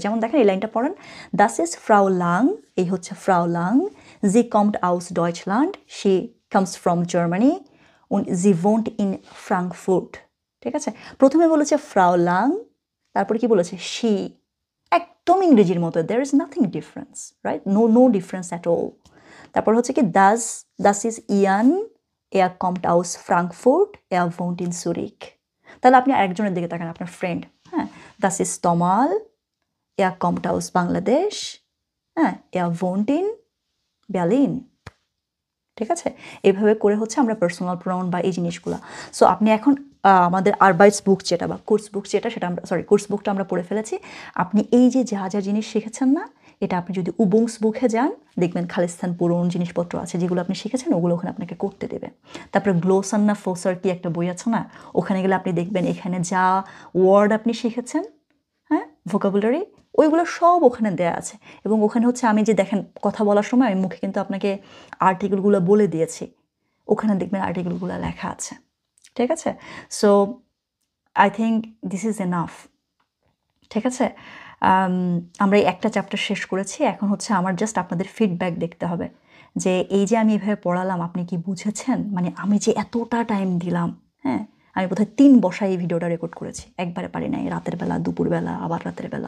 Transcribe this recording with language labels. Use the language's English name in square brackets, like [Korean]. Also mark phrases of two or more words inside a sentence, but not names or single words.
[German] যেমন দেখেন এই লাইনটা পড়েন, das ist Frau Lang, [Bangla] এই হচ্ছে [German] ফ্রাউ লাং, sie kommt aus Deutschland, [English] she comes from Germany, [German] und sie wohnt in Frankfurt. [Bangla] ঠিক আছে, প্রথমে বলেছে ফ্রাউ লাং, তারপরে কি বলেছে শি, একদম ইংরেজির মতো, [English] there is nothing difference, right, no difference at all. [Bangla] তারপর হচ্ছে কি [German] das ist Jan, er kommt aus Frankfurt, er wohnt in Zürich। [Bangla] তাহলে আপনি আরেকজনের দিকে তাকান, আপনার ফ্রেন্ড, হ্যাঁ, [German] das ist Tomal, er kommt aus Bangladesh, হ্যাঁ, er wohnt in Berlin। [Bangla] ঠিক আছে, এইভাবে করে হচ্ছে আমরা পার্সোনাল প্রোনাউন বা এই জিনিসগুলো। সো আপনি এখন আমাদের আরবাইটস বুক যেটা বা কোর্স বুক যেটা, সেটা আমরা কোর্স বুকটা আমরা পড়ে ফেলেছি। আপনি এই যে যা যা জিনিস শিখেছেন না, এটা আপনি যদি উবুংস বুকে যান দেখবেন খালিস্তান পুরনো জিনিসপত্র আছে যেগুলো আপনি শিখেছেন, ওগুলো ওখানে আপনাকে করতে দেবে। তারপরে গ্লোসান্না ফোসার কি একটা বই আছে না, ওখানে গেলে আপনি দেখবেন এখানে যা ওয়ার্ড আপনি শিখেছেন, হ্যাঁ, ভোকাবুলারি, ওইগুলো সব ওখানে দেয়া আছে। এবং ওখানে হচ্ছে আমি যে দেখেন কথা বলার সময় আমি মুখে কিন্তু আপনাকে আর্টিকেলগুলো বলে দিয়েছি, ওখানে দেখবেন আর্টিকেলগুলো লেখা আছে। ঠিক আছে, [English] so I think this is enough. [Bangla] ঠিক আছে, আমরা এই একটা চ্যাপ্টার শেষ করেছি। এখন হচ্ছে আমার জাস্ট আপনাদের ফিডব্যাক দেখতে হবে যে এই যে আমি এভাবে পড়ালাম আপনি কি বুঝেছেন, মানে আমি যে এতটা টাইম দিলাম, হ্যাঁ, আমি বোধহয় 3 বসায় এই ভিডিওটা রেকর্ড করেছি, একবারে পারি নাই, রাতের বেলা, দুপুরবেলা, আবার রাতের বেলা।